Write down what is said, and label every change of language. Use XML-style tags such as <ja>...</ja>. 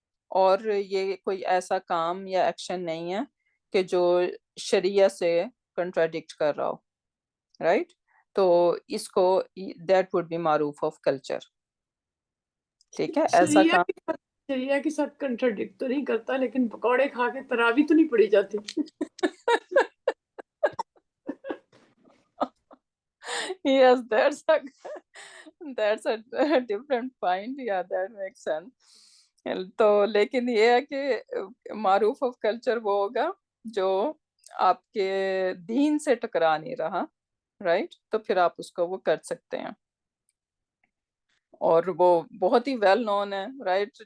<ur>اور یہ کوئی ایسا کام یا ایکشن نہیں ہے کہ جو شریعہ سے کنٹراڈکٹ کر رہا ہو, رائٹ. تو اس کو دیٹ وڈ بی معروف آف کلچر, ٹھیک ہے. ایسا کام شریعہ کے ساتھ کنٹراڈکٹ تو نہیں کرتا, لیکن پکوڑے کھا کے تراویح تو نہیں پڑھی جاتی.</ur> <en>yes, that's a different point. Yeah, that makes sense.</en> <ur>تو لیکن یہ ہے کہ معروف آف کلچر وہ ہوگا جو آپ کے دین سے ٹکرا نہیں رہا, رائٹ. تو پھر آپ اس کو وہ کر سکتے ہیں, اور وہ بہت ہی ویل نون ہے, رائٹ.</ur>